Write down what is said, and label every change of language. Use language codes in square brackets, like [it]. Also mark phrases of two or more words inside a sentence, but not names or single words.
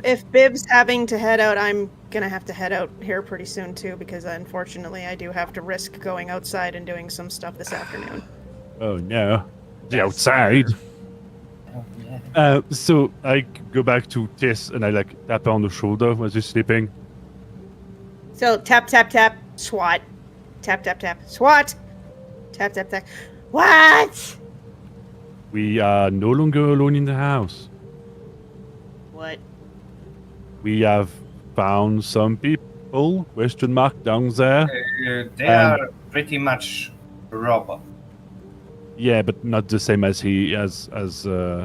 [en] if Bib's having to head out, I'm gonna have to head out here pretty soon too, because unfortunately I do have to risk going outside and doing some stuff this afternoon. oh no, the outside. So I go back to Tiss and I tap her on the shoulder while she's sleeping. So tap tap tap SWAT, tap tap tap SWAT, tap tap tap. What? We are no longer alone in the house. What? We have found some people, ? Down there. They are pretty much robot. Yeah, but not the same as our